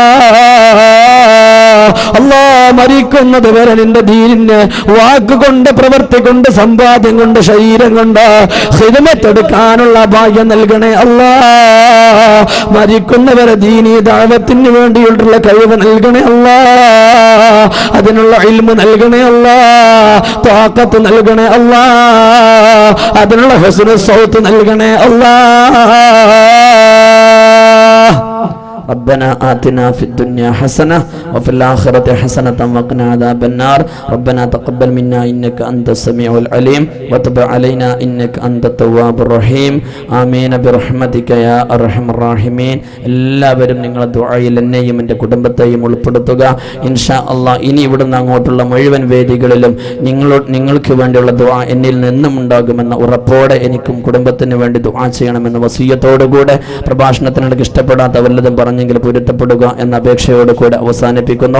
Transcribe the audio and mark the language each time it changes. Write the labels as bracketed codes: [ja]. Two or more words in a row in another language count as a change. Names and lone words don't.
[ml] അല്ലാ, മരിക്കുന്നത് വരെ നിന്റെ ദീനിന് വാക്കുകൊണ്ട്, പ്രവൃത്തി കൊണ്ട്, സമ്പാദ്യം കൊണ്ട്, ശരീരം കൊണ്ട് ഖിദ്മത്തെടുക്കാനുള്ള ഭാഗ്യം നൽകണേ അല്ലാ. മരിക്കുന്നവരെ ദീനീ ദഅവത്തിന് വേണ്ടിയുള്ള കഴിവ് നൽകണേ അല്ലാ. അതിനുള്ള ഇൽമു നൽകണേ അല്ലാ, ത്വാഖത്ത് നൽകണേ അല്ലാ, അതിനുള്ള [ar] حسن الصوت [ml] നൽകണേ അല്ലാ. [ar] ربنا آتنا في الدنيا حسنة وفي الآخرة حسنة وقنا عذاب النار. ربنا تقبل منا إنك أنت السميع العليم وتب علينا إنك أنت التواب الرحيم. آمين برحمتك يا أرحم الراحمين. [ml] എല്ലാവരും നിങ്ങളുടെ ദുആയിൽ എന്നെയും എൻ്റെ കുടുംബത്തെയും ഉൾപ്പെടുത്തുക [ar] إن شاء الله. [ml] ഇനി ഇവിടുന്ന് അങ്ങോട്ടുള്ള മുഴുവൻ വേദികളിലും നിങ്ങൾക്ക് വേണ്ടിയുള്ള ദുആ എന്നിൽ നിന്നും ഉണ്ടാകുമെന്ന ഉറപ്പോടെ എനിക്കും കുടുംബത്തിന് വേണ്ടി ദുആ ചെയ്യണമെന്ന വസിയ്യത്തോടുകൂടെ പ്രഭാഷണത്തിനിടയ്ക്ക് ഇഷ്ടപ്പെടാത്ത വല്ലതും പറഞ്ഞെങ്കിൽ പൊരുത്തപ്പെടുക എന്ന അപേക്ഷയോട് കൂടെ അവസാനിപ്പിക്കുന്നു.